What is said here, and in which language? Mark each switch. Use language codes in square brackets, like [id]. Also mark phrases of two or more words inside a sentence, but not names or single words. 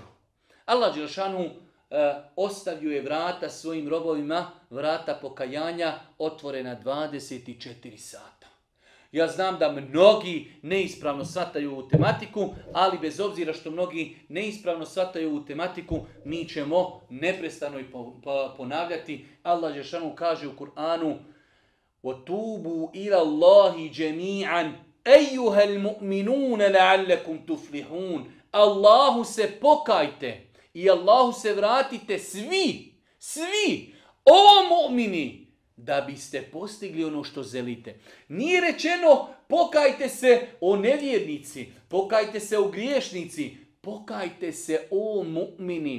[bs] Allah dželešanu ostavio je vrata svojim robovima, vrata pokajanja otvorena 24 sata. Ja znam da mnogi neispravno shvataju ovu tematiku, ali bez obzira što mnogi neispravno shvataju ovu tematiku, mi ćemo neprestano i ponavljati. Allah dželešanu kaže u Kur'anu: [ar] وَتُوبُوا إِلَى اللَّهِ جَمِيعًا أَيُّهَا الْمُؤْمِنُونَ لَعَلَّكُمْ تُفْلِحُونَ. [bs] Allahu se pokajte i Allahu se vratite svi, o mu'mini, da biste postigli ono što želite. Nije rečeno pokajte se o nevjernici, pokajte se o griješnici, pokajte se o mu'mini.